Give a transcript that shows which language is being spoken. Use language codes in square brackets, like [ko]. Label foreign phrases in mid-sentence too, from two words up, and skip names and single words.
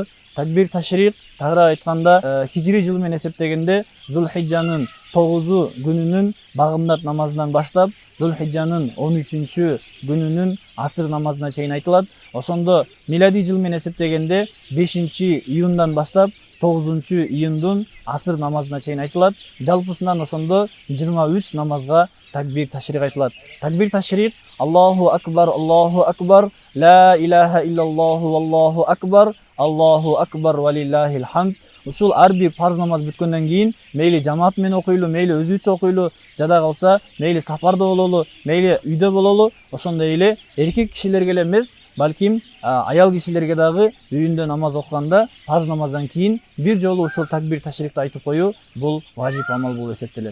[ky] Такбир ташрик тагыраак айтканда хижри жыл менен эсептегенде Зулхиджанын 9 күнүнүн багымдат намазынан баштап, Зулхиджанын 13 күнүнүн асыр намазына чейин айтылат. Ошондо милади жыл менен эсептегенде 5-июндан баштап 9-июндун асыр намазына чейин айтылат. Жалпысынан ошондо 23 намазга такбир ташрик айтылат. [ar] تكبير التشريق الله أكبر لا إله إلا الله والله أكبر الله أكبر ولله الحمد. [ky] Ушул ар бир парз намаз бүткөндөн кийин мейли жамаат менен окуйлу, мейли өзүбүзчө окуйлу, жада калса мейли сапарда бололу, мейли үйдө бололу, ошондой эле эркек кишилерге эле эмес, балким аял кишилерге дагы үйүндө намаз окуганда парз намаздан кийин бир жолу ушул такбир ташрикти айтып коюу бул важип амал болуп эсептелет.